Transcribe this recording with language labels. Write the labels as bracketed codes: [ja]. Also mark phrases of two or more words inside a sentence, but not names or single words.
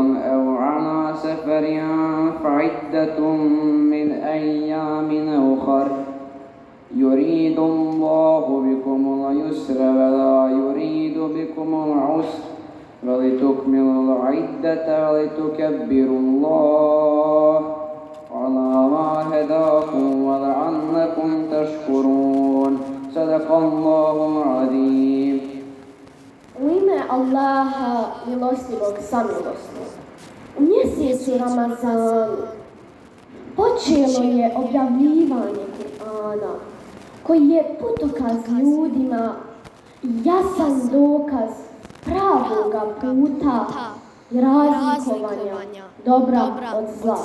[ar] أو على سفر فعدة من أيام أخر يريد الله بكم اليسر ولا يريد بكم العسر ولتكملوا العدة ولتكبروا الله على ما هداكم ولعلكم تشكرون صدق الله العظيم. [bs] U ime Allaha, milostivog, samilosnog, u mjesecu Ramazanu počelo je objavljivanje Kur'ana, koji je putokaz ljudima i jasan dokaz pravoga puta i razlikovanja dobra od zla.